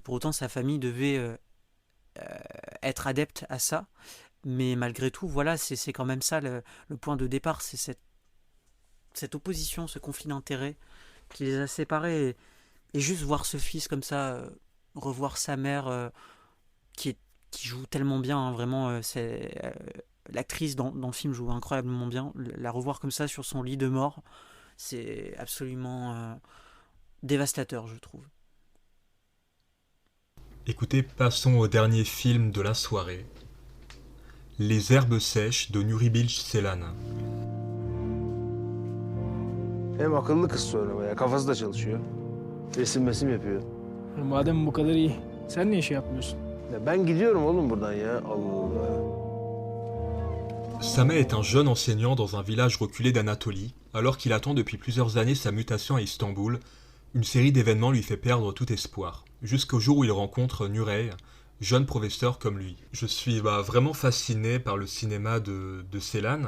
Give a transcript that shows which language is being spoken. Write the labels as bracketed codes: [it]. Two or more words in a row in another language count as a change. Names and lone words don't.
[fr] pour autant sa famille devait être adepte à ça, mais malgré tout, voilà, c'est quand même ça le point de départ, c'est cette opposition, ce conflit d'intérêts qui les a séparés, et juste voir ce fils comme ça, revoir sa mère qui joue tellement bien, hein, vraiment, l'actrice dans le film joue incroyablement bien, la revoir comme ça sur son lit de mort, c'est absolument dévastateur, je trouve. Écoutez, passons au dernier film de la soirée, Les herbes sèches de Nuri Bilge Ceylan. [tr] Hem akıllı kız sonra bayağı. Kafası da çalışıyor. Resim yapıyor. Madem bu kadar iyi, sen niye şey yapmıyorsun? Ya ben gidiyorum oğlum buradan ya. Allah Allah. [fr] Sameh est un jeune enseignant dans un village reculé d'Anatolie. Alors qu'il attend depuis plusieurs années sa mutation à Istanbul, une série d'événements lui fait perdre tout espoir. Jusqu'au jour où il rencontre Nurey, jeune professeur comme lui. Je suis vraiment fasciné par le cinéma de Ceylan.